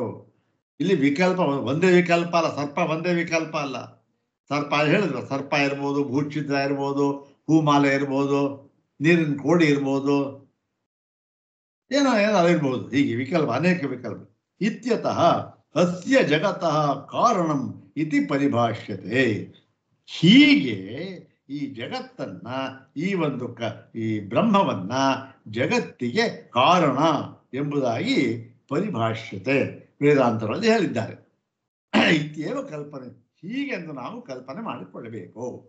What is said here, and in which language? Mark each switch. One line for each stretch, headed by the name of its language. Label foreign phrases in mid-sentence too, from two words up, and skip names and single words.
Kannada: ಇಲ್ಲಿ ವಿಕಲ್ಪ ಒಂದೇ ವಿಕಲ್ಪ ಅಲ್ಲ, ಸರ್ಪ ಒಂದೇ ವಿಕಲ್ಪ ಅಲ್ಲ. ಸರ್ಪ ಹೇಳಿದ್ರು, ಸರ್ಪ ಇರ್ಬೋದು, ಭೂಛಿದ್ರ ಇರ್ಬೋದು, ಹೂಮಾಲೆ ಇರ್ಬೋದು, ನೀರಿನ ಕೋಡಿ ಇರ್ಬೋದು, ಏನೋ ಇರ್ಬೋದು. ಹೀಗೆ ವಿಕಲ್ಪ, ಅನೇಕ ವಿಕಲ್ಪ.
Sanskrit: ಇತ್ಯತಃ ಅಸ್ಯ ಜಗತಃ ಕಾರಣಂ ಇತಿ ಪರಿಭಾಷ್ಯತೆ.
Kannada: ಹೀಗೆ ಈ ಜಗತ್ತನ್ನ, ಈ ಒಂದು ಈ ಬ್ರಹ್ಮವನ್ನ ಜಗತ್ತಿಗೆ ಕಾರಣ ಎಂಬುದಾಗಿ ಪರಿಭಾಷ್ಯತೆ ವೇದಾಂತಗಳಲ್ಲಿ ಹೇಳಿದ್ದಾರೆ. ಇತ್ಯೇವ ಕಲ್ಪನೆ, ಹೀಗೆಂದು ನಾವು ಕಲ್ಪನೆ ಮಾಡಿಕೊಳ್ಳಬೇಕು.